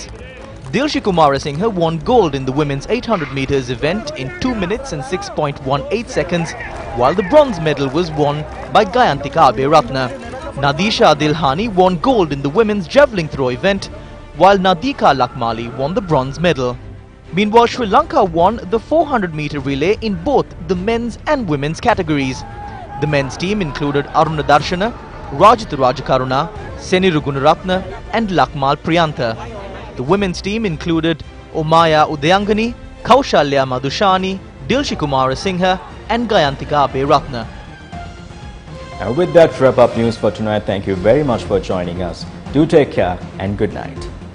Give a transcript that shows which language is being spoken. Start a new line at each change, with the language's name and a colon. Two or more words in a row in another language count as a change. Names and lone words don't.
English: Dilshi Kumarasinghe won gold in the women's 800 meters event in 2 minutes and 6.18 seconds, while the bronze medal was won by Gayantika Aberatna. Nadisha Dilhani won gold in the women's javelin throw event, while Nadika Lakmali won the bronze medal. Meanwhile, Sri Lanka won the 400-meter relay in both the men's and women's categories. The men's team included Aruna Darshana, Rajit Rajakaruna, Seniru Gunaratna and Lakmal Priyantha. The women's team included Omaya Udayangani, Kaushalya Madhushani, Dilshi Kumarasinghe and Gayantika Aberatna. And with that, wrap up news for tonight. Thank you very much for joining us. Do take care and good night.